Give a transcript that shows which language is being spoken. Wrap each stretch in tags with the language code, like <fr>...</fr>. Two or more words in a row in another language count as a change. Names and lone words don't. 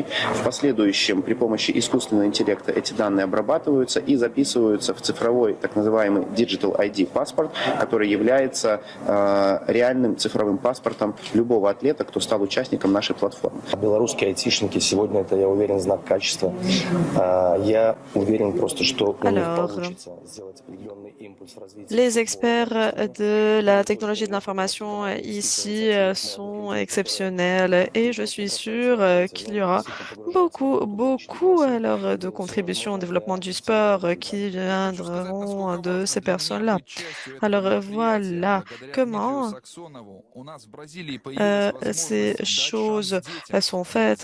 <ru>В последующем при помощи искусственного интеллекта эти данные обрабатываются и записываются в цифровой так называемый</ru> <en>Digital ID</en> <ru>паспорт, который является реальным цифровым паспортом любого атлета, кто стал участником нашей платформы. Белорусские айтишники сегодня это, я уверен, знак качества. Я уверен просто, что у них получится сделать определенный импульс в развитии.</ru> <fr>Les experts de la technologie de l'information ici sont exceptionnels et je suis sûre qu'il y aura beaucoup alors de contributions au développement du sport qui viendront de ces personnes-là. Alors voilà comment ces choses sont faites.</fr>